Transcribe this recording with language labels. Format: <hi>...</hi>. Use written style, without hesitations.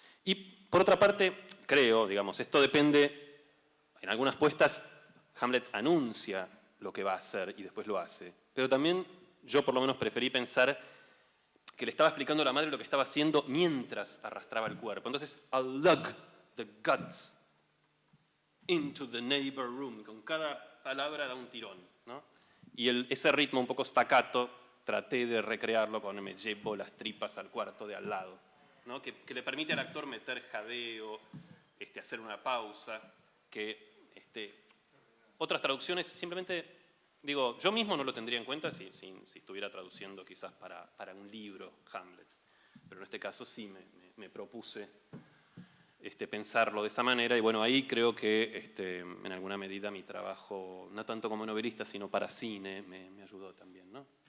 <es>Y por otra parte, creo, digamos, esto depende, en algunas puestas Hamlet anuncia lo que va a hacer y después lo hace. Pero también yo por lo menos preferí pensar que le estaba explicando a la madre lo que estaba haciendo mientras arrastraba el cuerpo. Entonces,</es> <en>I'll lug the guts into the neighbor room.</en> <es>Con cada palabra da un tirón, ¿no? Y ese ritmo un poco staccato traté de recrearlo con me llevo las tripas al cuarto de al lado, ¿no? Que le permite al actor meter jadeo, hacer una pausa, que otras traducciones simplemente, digo, yo mismo no lo tendría en cuenta si estuviera traduciendo quizás para un libro Hamlet, pero en este caso sí me propuse pensarlo de esa manera y bueno, ahí creo que en alguna medida mi trabajo, no tanto como novelista, sino para cine, me ayudó también, ¿no?</es>